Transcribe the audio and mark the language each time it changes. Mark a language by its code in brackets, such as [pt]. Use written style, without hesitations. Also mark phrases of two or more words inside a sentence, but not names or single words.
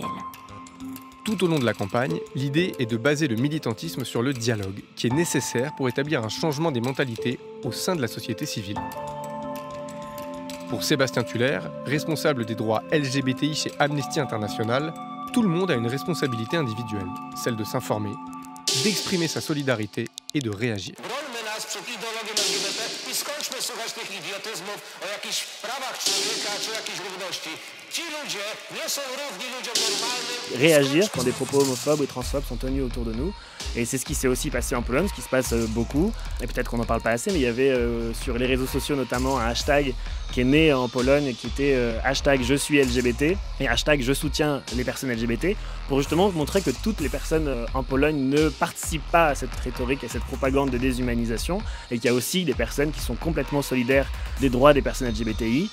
[fr] Tout au long de la campagne, l'idée est de baser le militantisme sur le dialogue, qui est nécessaire pour établir un changement des mentalités au sein de la société civile. Pour Sébastien Tuller, responsable des droits LGBTI chez Amnesty International, tout le monde a une responsabilité individuelle, celle de s'informer, d'exprimer sa solidarité et de réagir. [pl] Przed ideologią LGBT i skończmy słuchać tych idiotyzmów o jakichś prawach człowieka czy jakiejś równości. [fr] Réagir quand des propos homophobes ou transphobes sont tenus autour de nous. Et c'est ce qui s'est aussi passé en Pologne, ce qui se passe beaucoup. Et peut-être qu'on n'en parle pas assez, mais il y avait sur les réseaux sociaux notamment un hashtag qui est né en Pologne qui était hashtag je suis LGBT et hashtag je soutiens les personnes LGBT pour justement montrer que toutes les personnes en Pologne ne participent pas à cette rhétorique, à cette propagande de déshumanisation et qu'il y a aussi des personnes qui sont complètement solidaires des droits des personnes LGBTI.